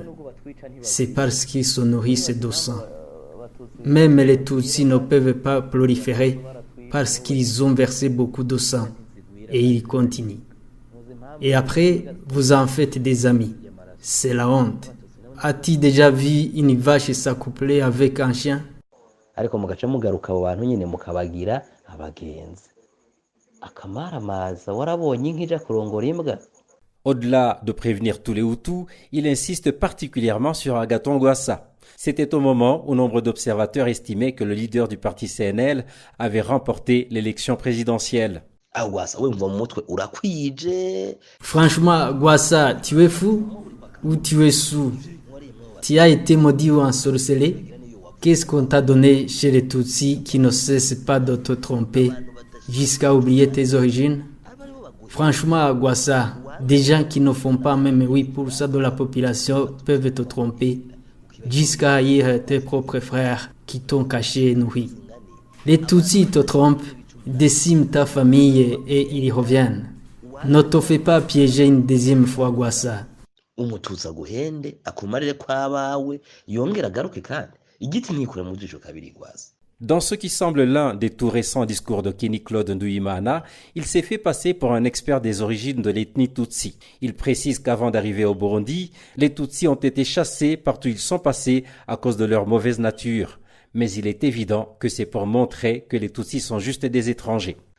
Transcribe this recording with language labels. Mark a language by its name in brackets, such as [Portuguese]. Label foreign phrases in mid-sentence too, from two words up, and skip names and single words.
[French] C'est parce qu'ils se nourrissent de sang. Même les Tutsis ne peuvent pas proliférer parce qu'ils ont versé beaucoup de sang. Et ils continuent. Et après, vous en faites des amis. C'est la honte. As-tu déjà vu une vache s'accoupler avec un chien? [Rundi] ariko mugaca mugaruka abo bantu nyine mukabagira abagenzi akamaramaza warabonye nk'ija kurongora imbwa. [French] Au-delà de prévenir tous les Hutus, il insiste particulièrement sur Agathon Rwasa. C'était au moment où nombre d'observateurs estimaient que le leader du parti CNL avait remporté l'élection présidentielle. [Rundi] Rwasa we mva mu mutwe urakwije. [French] Franchement, Rwasa, tu es fou ou tu es sous? Tu as été maudit ou ensorcelé? Qu'est-ce qu'on t'a donné chez les Tutsis qui ne cessent pas de te tromper jusqu'à oublier tes origines? Franchement, Rwasa, des gens qui ne font pas même 8% de la population peuvent te tromper jusqu'à haïr tes propres frères qui t'ont caché et nourri. Les Tutsis te trompent, déciment ta famille et ils reviennent. Ne te fais pas piéger une deuxième fois, Rwasa. [Rundi] Umututsi aguhende akumarire kw'abawe yongera agaruke kandi igiti ntikure mu jisho kabiri Rwasa. [French] Dans ce qui semble l'un des tout récents discours de Kenny Claude Nduimana, il s'est fait passer pour un expert des origines de l'ethnie Tutsi. Il précise qu'avant d'arriver au Burundi, les Tutsis ont été chassés partout où ils sont passés à cause de leur mauvaise nature. Mais il est évident que c'est pour montrer que les Tutsis sont juste des étrangers.